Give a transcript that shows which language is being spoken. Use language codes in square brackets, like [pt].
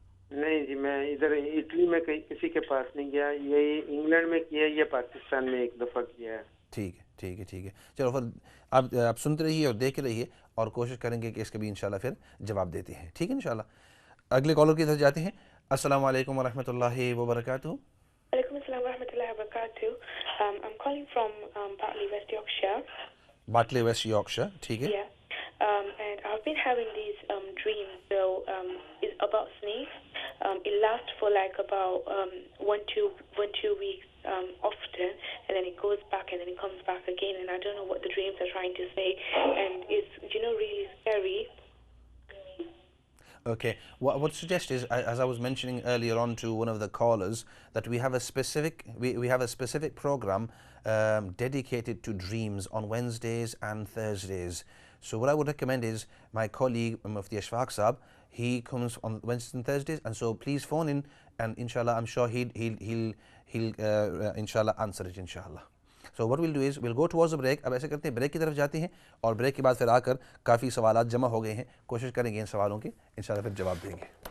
[ur] نہیں جی، میں ادھر اٹلی میں کسی کے پاس نہیں گیا. یہی انگلینڈ میں کیا ہے، یہ پاکستان میں ایک دفعہ کیا ہے. ٹھیک ہے ٹھیک ہے ٹھیک ہے. چلو پھر آپ سنتے رہیے اور دیکھ رہیے اور کوشش کریں گے کہ اس کے بھی انشاءاللہ پھر جواب دیتے ہیں. ٹھیک ہے انشاءاللہ. اگلے کالر کی طرف جاتے ہیں. السلام علیکم ورحمۃ اللہ وبرکاتہ. وعلیکم السلام ورحمۃ اللہ وبرکاتہ. [en] I'm calling from Batley, West Yorkshire. [ur] باٹلے waste Yorkshire. ٹھیک ہے. [en] Yeah. And I've been having these dreams. So it's about snakes. It lasts for like about 1-2 weeks often, and then it goes back and then it comes back again, and I don't know what the dreams are trying to say, and it's really scary. Okay. What suggest is, as I was mentioning earlier on to one of the callers, that we have a specific program dedicated to dreams on Wednesdays and Thursdays. So what I would recommend is my colleague Mufti Ashfaq Saab, he comes on Wednesdays and Thursdays, and so please phone in, and inshallah I'm sure he'll inshallah answer it inshallah. So what we'll do is we'll go towards the break. [ur] اب ایسے کرتے ہیں break کی طرف جاتے ہیں اور break کے بعد پھر آ کر کافی سوالات جمع ہو گئے ہیں، کوشش کریں گے ان سوالوں کے انشاءاللہ پھر جواب دیں گے.